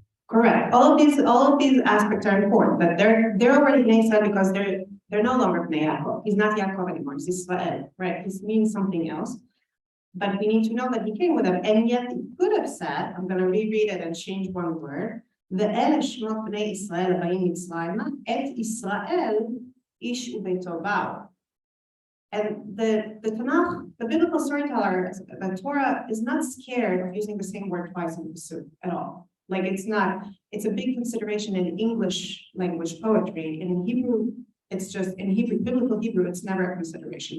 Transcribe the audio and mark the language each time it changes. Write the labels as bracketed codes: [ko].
[en] Correct. All of these aspects are important, but they're already Bnei Israel because they're no longer Bnei Yaakov. He's not Yaakov anymore. He's Israel, right? He means something else. But we need to know that he came with them, and yet he could have said, I'm going to reread it and change one word. [he] ואלה שמות בני ישראל הבאים מצרימה, את ישראל איש וביתו באו. [en] And the Tanakh, the biblical storyteller, the Torah is not scared of using the same word twice in the Pasuk at all. Like it's a big consideration in English language poetry. In Hebrew, it's just, in Hebrew, biblical Hebrew, it's never a consideration.